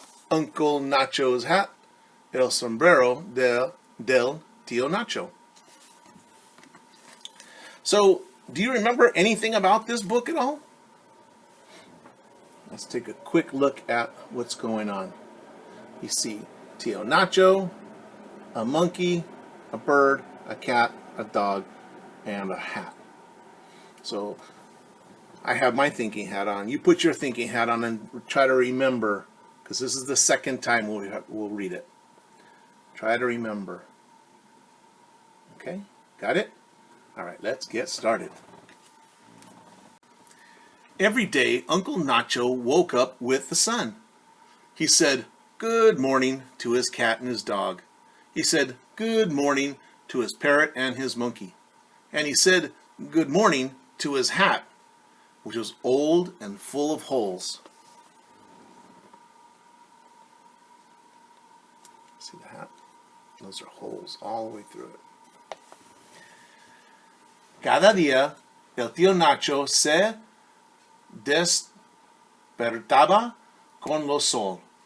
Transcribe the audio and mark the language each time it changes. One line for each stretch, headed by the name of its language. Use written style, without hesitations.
English: Uncle Nacho's hat, el sombrero del Tío Nacho. So, do you remember anything about this book at all? Let's take a quick look at what's going on. You see Tío Nacho, a monkey, a bird, a cat, a dog, and a hat. So I have my thinking hat on. You put your thinking hat on and try to remember, because this is the second time we'll read it. Try to remember. Okay, got it? All right, let's get started. Every day, Uncle Nacho woke up with the sun. He said, "Good morning" to his cat and his dog. He said, "Good morning" to his parrot and his monkey. And he said, "Good morning" to his hat, which was old and full of holes. See the hat? Those are holes all the way through it.
Spanish: Cada día, el tío Nacho se despertaba con el sol.